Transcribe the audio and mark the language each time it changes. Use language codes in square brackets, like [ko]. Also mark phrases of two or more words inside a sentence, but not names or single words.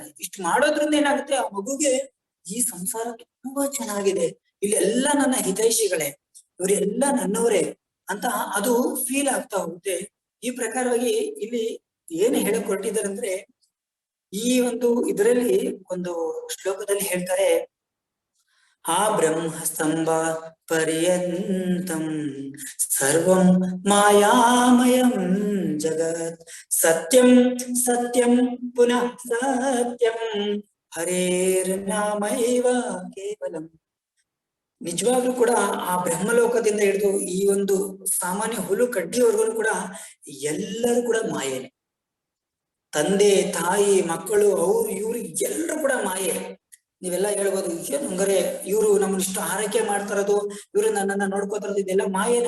[kn] ಇಷ್ಟು ಮಾಡೋದ್ರಿಂದ ಏನಾಗುತ್ತೆ, ಆ ಮಗುಗೆ ಈ ಸಂಸಾರ ತುಂಬಾ ಚೆನ್ನಾಗಿದೆ, ಇಲ್ಲೆಲ್ಲ ನನ್ನ ಹಿತೈಷಿಗಳೇ, ಇವರೆಲ್ಲ ನನ್ನವರೇ ಅಂತ ಅದು ಫೀಲ್ ಆಗ್ತಾ ಹೋಗುತ್ತೆ. ಈ ಪ್ರಕಾರವಾಗಿ ಇಲ್ಲಿ ಏನ್ ಹೇಳಕ್ ಹೊರಟಿದ್ದಾರೆ ಅಂದ್ರೆ, ಈ ಒಂದು ಇದರಲ್ಲಿ ಒಂದು ಶ್ಲೋಕದಲ್ಲಿ ಹೇಳ್ತಾರೆ, ಆ [sa] ಬ್ರಹ್ಮಸ್ತಂಭ ಪರ್ಯಂತಂ ಸರ್ವಂ ಮಾಯಾಮಯಂ ಜಗತ್ ಸತ್ಯಂ ಸತ್ಯಂ ಪುನಃ ಸತ್ಯಂ ಹರೇರ್ನಾಮೈವ ಕೇವಲಂ. [kn] ನಿಜವಾಗ್ಲೂ ಕೂಡ ಆ ಬ್ರಹ್ಮಲೋಕದಿಂದ ಹಿಡಿದು ಈ ಒಂದು ಸಾಮಾನ್ಯ ಹುಲು ಕಡ್ಡಿಯವರೆಗೂ ಕೂಡ ಎಲ್ಲರೂ ಕೂಡ ಮಾಯೇನೆ. ತಂದೆ ತಾಯಿ ಮಕ್ಕಳು ಅವ್ರು ಇವ್ರು ಎಲ್ಲರೂ ಕೂಡ ಮಾಯೆ. ನೀವೆಲ್ಲ ಹೇಳ್ಬೋದು, ಏನು ಹಂಗಾರೆ ಇವ್ರು ನಮ್ಮನ್ನ ಇಷ್ಟು ಆರೈಕೆ ಮಾಡ್ತಾರದು, ಇವ್ರು ನನ್ನನ್ನ ನೋಡ್ಕೋತಾರದು, ಇದೆಲ್ಲ ಮಾಯೇನೆ.